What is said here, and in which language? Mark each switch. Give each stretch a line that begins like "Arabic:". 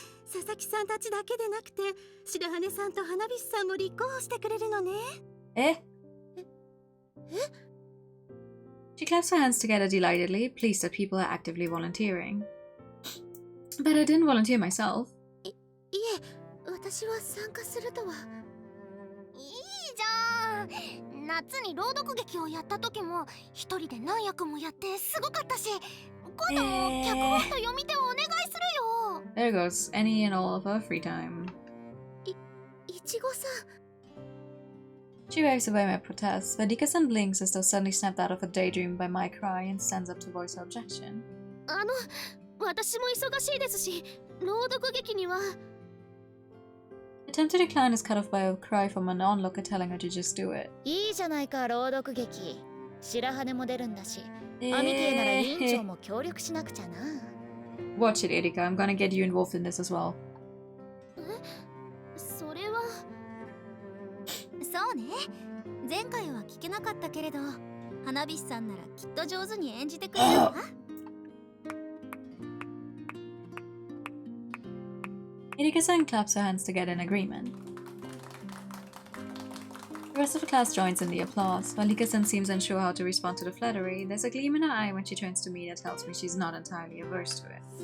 Japanese: 佐々木さんたちだけでなくて白羽さんと花火師さんも立候補してくれるのね。
English: She claps her hands together delightedly, pleased that people are actively volunteering. But I didn't volunteer myself.
Japanese: いえ、私は参加するとは。いいじゃん。夏に朗読劇をやった時も一人で何役もやってすごかったし、今度も脚本と読み手をお願いするよ。
English: There goes any and all of her free time.
Japanese: いちごさん。
English: She waves away my protests, but Rika-san blinks as though suddenly snapped out of a daydream by my cry and stands up to voice her objection.
Japanese: 私も忙しいですし、朗読劇には。
English: Attempt to decline is cut off by a cry from an onlooker telling her to just do it.
Japanese: いいじゃないか、朗読劇。白羽も出るんだし、アミティなら委員長も協力しなくちゃな。
English: Watch it, Erika. I'm gonna get you involved in this as well.
Japanese: それは。そうね。前回は聞けなかったけれど、花火師さんならきっと上手に演じてくれるわ。
English: Erika-san claps her hands together in agreement. The rest of the class joins in the applause. While Rika-san seems unsure how to respond to the flattery, there's a gleam in her eye when she turns to me that tells me she's not entirely averse to it.